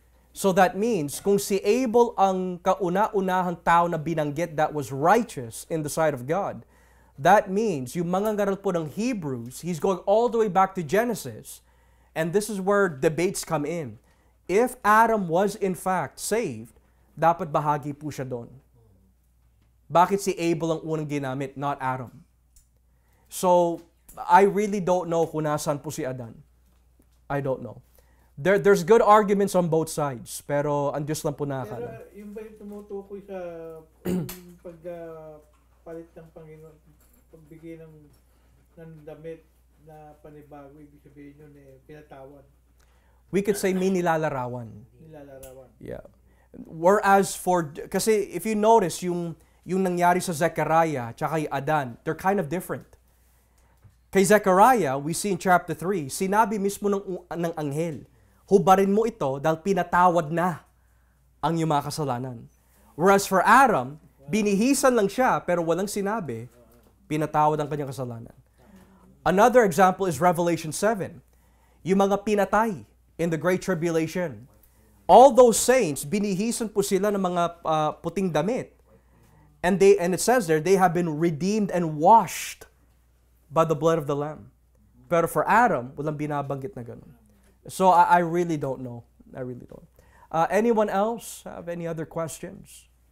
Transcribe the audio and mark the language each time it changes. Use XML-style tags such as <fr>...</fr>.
<en>So that means,</en> <tl>kung si Abel ang kauna-unahang tao na binanggit</tl> <en>that was righteous in the sight of God, that means</en> <tl>yung mga ngaral po</tl> <en>ng Hebrews, he's going all the way back to Genesis, and this is where debates come in. If Adam was in fact saved,</en> <tl>dapat bahagi po siya doon. Bakit si Abel ang unang ginamit,</tl> <en>not Adam? So, I really don't know</en> <tl>kung nasaan po si Adan.</tl> <en>I don't know. There's good arguments on both sides,</en> <tl>pero ang Diyos lang po nakakaalam. Pero yung ba yung tumutukoy sa pagpalit ng Panginoon, pagbigay ng damit na panibago, ibig sabihin yun pinatawad.</tl> <en>We could say</en> <tl>may nilalarawan. Nilalarawan.</tl> <en>Yeah. Whereas kasi if you notice,</en> <tl>yung nangyari sa Zechariah tsaka kay Adan,</tl> <en>they're kind of different.</en> <tl>Kay Zechariah,</tl> <en>we see in chapter 3,</en> <tl>sinabi mismo ng anghel, hubarin mo ito dahil pinatawad na ang iyong mga kasalanan.</tl> <en>Whereas for Adam,</en> <tl>binihisan lang siya pero walang sinabi, pinatawad ang kanyang kasalanan.</tl> <en>Another example is Revelation 7.</en> <tl>Yung mga pinatay</tl> <en>in the Great Tribulation. All those saints,</en> <tl>binihisan po sila ng mga puting damit.</tl> <en>And it says there, they have been redeemed and washed by the blood of the Lamb. Pero for Adam,</en> <tl>walang binabanggit na ganun.</tl> <en>So I really don't know. I really don't. Anyone else have any other questions?</en>